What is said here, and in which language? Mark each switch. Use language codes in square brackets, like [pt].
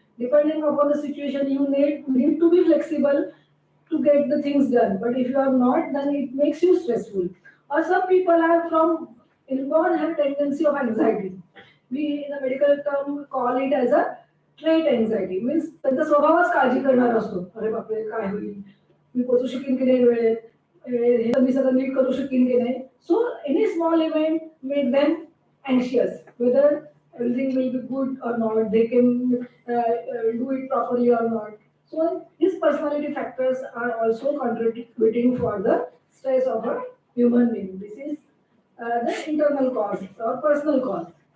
[en] Depending upon the situation, you need to be flexible to get the things done. But if you are not, then it makes you stressful. Or some people are from inborn have tendency of anxiety. We in the medical term call it as a trait anxiety. [mr] Means त्यांचा स्वभावच काळजी करणार असतो. अरे बापरे काय होईल? मी पोचू शकेन की नाही वेळेत? हे मी सगळं नीट करू शकेन की नाही? [en] So any small event make them anxious. Whether everything will be good or not, they can do it properly or not. So these personality factors are also contributing for the stress of a human being. This is the internal cause or personal cause.